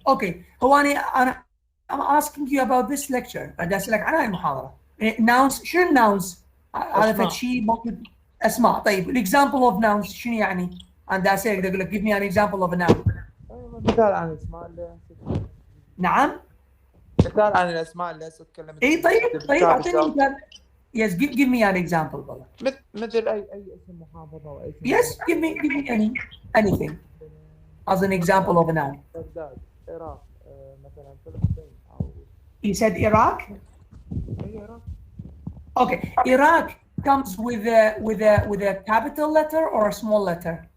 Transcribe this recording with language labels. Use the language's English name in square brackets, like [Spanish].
[Arabic] اوكي، هو انا [English] I'm asking you about this lecture. [Arabic] بدي اسالك عن هاي المحاضره. nouns شنو الناونز؟ هذا فد شيء ممكن اسماء. طيب الاكزامبل اوف nouns شنو يعني؟ انا اسالك اقول لك [English] give me an example of a noun. [Arabic] مثال عن الاسماء اللي نعم؟ مثال عن الاسماء اللي هسه تكلمت اي طيب اعطيني مثال. [English] Yes, give me an example بابا. [Arabic] مثل اي اسم محافظه او اي اسم [English] Yes, give me anything as an example of a noun. [Arabic] بغداد، العراق، مثلا فلسطين او [English] You said Iraq? [Arabic] اي العراق. [English] Okay, Iraq comes with a capital letter or a small letter?